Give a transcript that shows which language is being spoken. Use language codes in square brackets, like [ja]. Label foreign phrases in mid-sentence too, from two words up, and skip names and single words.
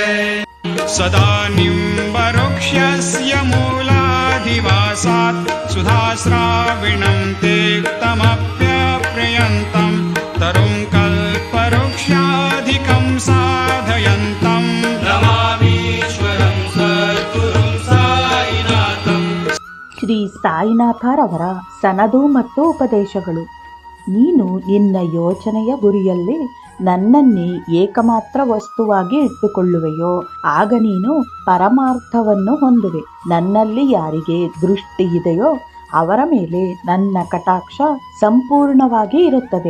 [sa] सदा निम्बवृक्षस्य मूलाधिवासात् सुधाश्राविणं तेक्तमप्यप्रियन्तं तरुं कल्पवृक्षाधिकं साधयन्तं नमामीश्वरं सद्गुरुं साईनाथं। [kn] ಶ್ರೀ ಸಾಯಿನಾಥರವರ ಸನದು ಮತ್ತು ಉಪದೇಶಗಳು. ನೀನು ನಿನ್ನ ಯೋಚನೆಯ ಗುರಿಯಲ್ಲಿ ನನ್ನನ್ನೇ ಏಕಮಾತ್ರ ವಸ್ತುವಾಗಿ ಇಟ್ಟುಕೊಳ್ಳುವೆಯೋ ಆಗ ನೀನು ಪರಮಾರ್ಥವನ್ನು ಹೊಂದುವೆ. ನನ್ನಲ್ಲಿ ಯಾರಿಗೆ ದೃಷ್ಟಿ ಇದೆಯೋ ಅವರ ಮೇಲೆ ನನ್ನ ಕಟಾಕ್ಷ ಸಂಪೂರ್ಣವಾಗಿ ಇರುತ್ತದೆ.